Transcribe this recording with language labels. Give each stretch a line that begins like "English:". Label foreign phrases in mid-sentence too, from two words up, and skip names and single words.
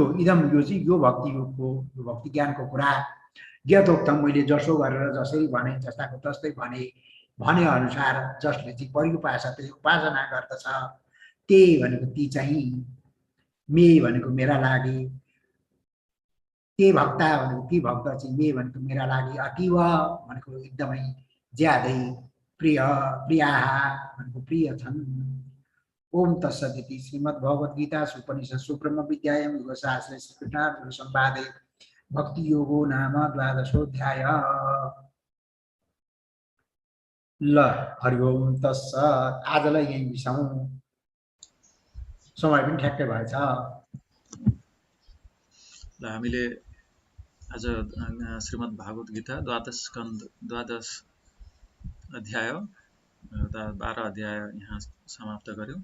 Nepali: इदम यो चाहिँ यो भक्ति योगको, यो भक्ति ज्ञानको कुरा ज्ञातोक्तम, मैले जसो गरेर जसरी भने, जस्ताको तस्तै भने अनुसार जसले चाहिँ उपासना गर्दछ, त्यही भनेको ती चाहिँ मे भनेको मेरा लागि,
Sanskrit: ते भक्ता
Nepali: भनेको ती भक्त चाहिँ मे भनेको मेरा लागि अतीव भनेको एकदमै ज्यादै प्रियाः भनेको प्रिय छन्।
Sanskrit: ओम तत्सदिति श्रीमद्भगवद्गीतासु उपनिषत्सु ब्रह्मविद्यायां योगशास्त्रे श्रीकृष्णार्जुन संवादे भक्ति योगो नाम 12 ल हरि ओम तत्सत्।
Nepali: आजलाई यही बिसाउँ, समय पनि ठ्याक्कै भएछ। ल हामीले आज श्रीमद् भागवत गीता 12 अध्याय 12 अध्याय यहाँ समाप्त गर्यौं।